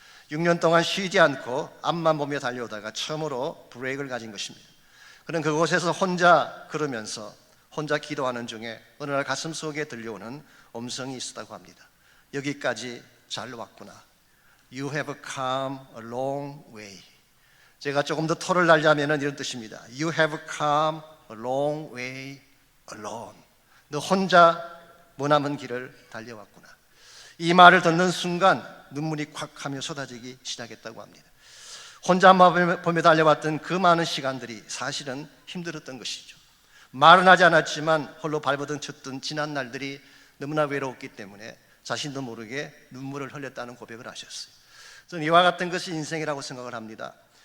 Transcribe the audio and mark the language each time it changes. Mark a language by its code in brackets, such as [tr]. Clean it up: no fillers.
[ko] 6년 동안 쉬지 않고 앞만 보며 달려오다가 처음으로 브레이크를 가진 것입니다. 그는 그곳에서 혼자 걸으면서 혼자 기도하는 중에 어느 날 가슴 속에 들려오는 음성이 있었다고 합니다. 여기까지 잘 왔구나. [en] You have come a long way. [ko] 제가 조금 더 토를 날자면 이런 뜻입니다. [en] You have come a long way alone. [ko] 너 혼자 머나먼 길을 달려왔구나. 이 말을 듣는 순간 눈물이 콱 하며 쏟아지기 시작했다고 합니다. 혼자만 보며 달려왔던 그 많은 시간들이 사실은 힘들었던 것이죠. 말은 하지 않았지만 홀로 발버둥 쳤던 지난 날들이 너무나 외로웠기 때문에 자신도 모르게 눈물을 흘렸다는 고백을 하셨어요. 저는 이와 같은 것이 인생이라고 생각을 합니다.